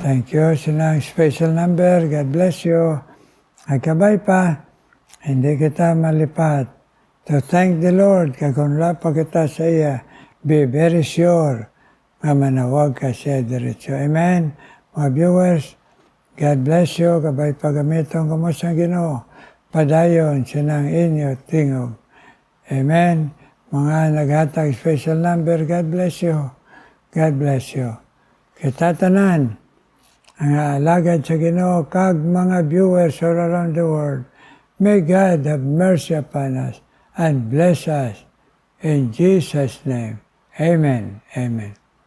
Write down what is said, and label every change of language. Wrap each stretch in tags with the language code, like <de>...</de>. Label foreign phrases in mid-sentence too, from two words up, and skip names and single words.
<en>Thank you sa special number. God bless you.</en> <hil>Nagkabay pa, hindi kita malipat.</hil> <en>To thank the Lord,</en> <hil>kagunla pa kita sa iya,</hil> <en>be very sure</en> <hil>nga manawag ka siya diretso. Amen. Mga viewers,</hil> <en>God bless you.</en> <hil>Kabay pagamiton ko mo sa Ginoo. Padayon sinang inyo tingog.</hil> <en>Amen.</en> <hil>Mga naghatag</hil> <en>special number, God bless you. God bless you.</en> <hil>Kita tanan, ang alagad sa Ginoo, kag mga</hil> <en>viewers all around the world, may God have mercy upon us and bless us. In Jesus' name, amen. Amen.</en>